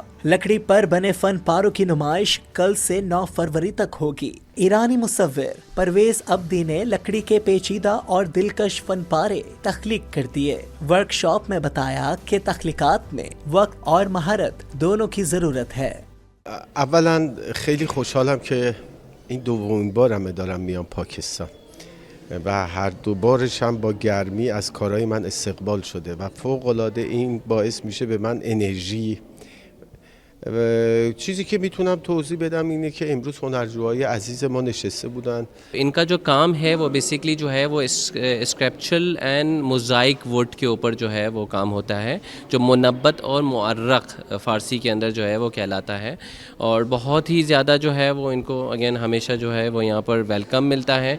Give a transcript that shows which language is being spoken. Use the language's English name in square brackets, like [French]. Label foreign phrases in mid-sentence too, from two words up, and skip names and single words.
[Urdu] لکڑی پر بنے فن پاروں کی نمائش کل سے 9 فروری تک ہوگی. ایرانی مصور پرویز عبدی نے لکڑی کے پیچیدہ اور دلکش فن پارے تخلیق کر دیے. ورکشاپ میں بتایا کہ تخلیقات میں وقت اور مہارت دونوں کی ضرورت ہے. [Persian] اولا خیلی خوشحالم که این دومین بارمه دارم میام پاکستان و هر دو بارش هم با گرمی از کارهای من استقبال شده و فوق‌العاده این باعث میشه به من انرژی. چیزی که میتونم توضیح بدم اینه که امروز هنرجوهای عزیز ما نشسته بودن. [Urdu] انکا جو کام ہے وہ بیسکلی جو ہے وہ [English] sculptural and mosaic wood [Urdu] کے اوپر جو ہے وہ کام ہوتا ہے، جو منبت اور معرق فارسی کے اندر جو ہے وہ کہلاتا ہے. اور بہت ہی زیادہ جو ہے وہ انکو اگین ہمیشہ جو ہے وہ یہاں پر ویلکم ملتا ہے.